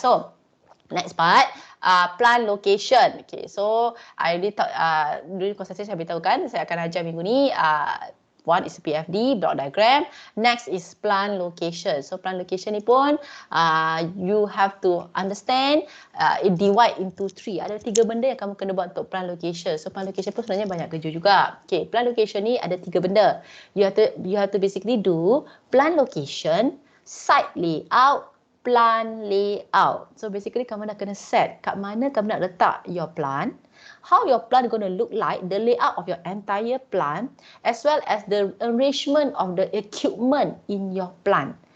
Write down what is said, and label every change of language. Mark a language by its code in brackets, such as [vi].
[en] So next part, plan location. Okay, so I already thought, during consultation [ms] saya beritahu kan, saya akan ajar minggu ni, [en] one is PFD, block diagram. Next is plan location. So plan location ni pun, you have to understand, it divide into 3. [ms] Ada 3 benda yang kamu kena buat untuk plan location. So plan location pun sebenarnya banyak kerja juga. Okay, plan location ni ada 3 benda. [en] You have to basically do plan location, site layout, plan layout. So basically [ms] kamu nak kena set kat mana kamu nak letak [en] your plan, how your plan going to look like, the layout of your entire plan, as well as the arrangement of the equipment in your plan.